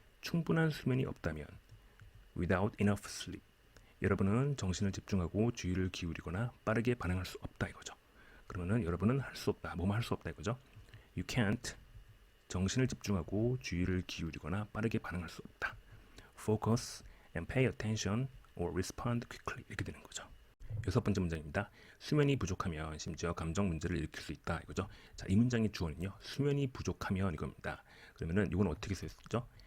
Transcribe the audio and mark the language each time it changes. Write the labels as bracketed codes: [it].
[ko] 충분한 수면이 없다면 [en] without enough sleep [ko] 여러분은 정신을 집중하고 주의를 기울이거나 빠르게 반응할 수 없다 이거죠. 그러면은 여러분은 할 수 없다. 뭐뭐 할 수 없다 이거죠. [en] You can't [ko] 정신을 집중하고 주의를 기울이거나 빠르게 반응할 수 없다. [en] Focus and pay attention or respond quickly [ko] 이렇게 되는 거죠. 여섯 번째 문장입니다. 수면이 부족하면 심지어 감정 문제를 일으킬 수 있다 이거죠. 자, 이 문장의 주어는요. 수면이 부족하면 이겁니다. 그러면은 이건 어떻게 쓰였죠?